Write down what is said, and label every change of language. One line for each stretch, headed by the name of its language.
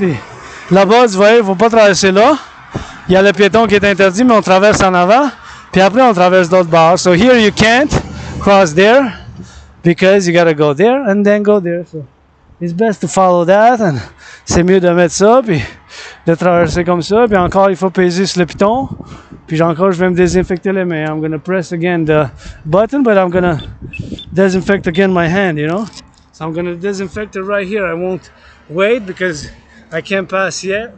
French: Puis là-bas, tu vois, il faut pas traverser là. Il y a le piéton qui est interdit, mais on traverse en avant. Puis après, on traverse d'autres barres.
English: So here you can't cross there because you gotta go there and then go there. So it's best to follow that, and
French: c'est mieux de mettre ça, puis de traverser comme ça. Puis encore, il faut peser sur le piton. Puis encore, je vais me désinfecter les mains.
English: I'm gonna press again the button, but I'm gonna disinfect again my hand, you know? So I'm gonna disinfect it right here. I won't wait because I can't pass yet.